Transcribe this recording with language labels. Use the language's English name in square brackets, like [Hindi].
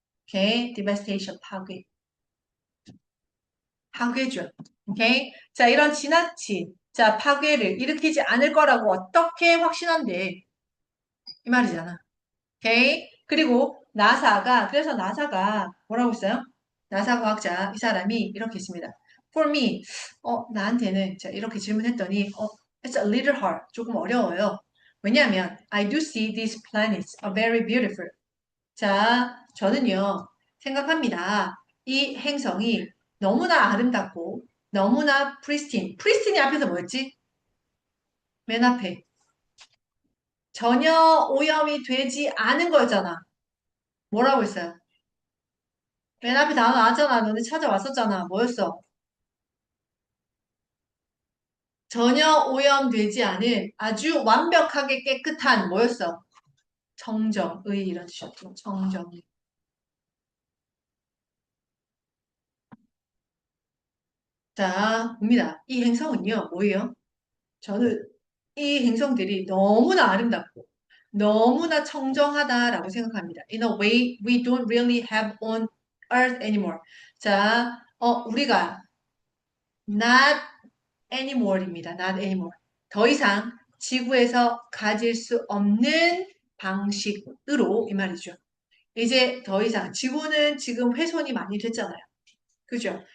[Korean] 오케이, devastation, 파괴죠. 오케이, 자, 이런 지나친 자, 파괴를 일으키지 않을 거라고 어떻게 확신한대? 이 말이잖아. 오케이. 그리고 그래서 나사가 뭐라고 했어요? 나사 과학자, 이 사람이 이렇게 했습니다. [English] For me, [Korean] 나한테는, 자, 이렇게 질문했더니, [English] it's a little hard. [Korean] 조금 어려워요. 왜냐하면, [English] I do see these planets are very beautiful. [Korean] 자, 저는요, 생각합니다. 이 행성이 너무나 아름답고, 너무나 pristine. pristine이 앞에서 뭐였지? 맨 앞에. 전혀 오염이 되지 않은 거였잖아. 뭐라고 했어요? 맨 앞에 단어 나왔잖아. 너네 찾아왔었잖아. 뭐였어? 전혀 오염되지 않은 아주 완벽하게 깨끗한 뭐였어? 청정의 이런 뜻이었죠. 청정의. 자, 봅니다. 이 행성은요, 뭐예요? 저는 이 행성들이 너무나 아름답고 너무나 청정하다라고 생각합니다. [English] In a way we don't really have on Earth anymore. [Korean] 자, 우리가 [English] not anymore [Korean] 입니다. [English] Not anymore. [Korean] 더 이상 지구에서 가질 수 없는 방식으로 이 말이죠. 이제 더 이상 지구는 지금 훼손이 많이 됐잖아요. 그죠?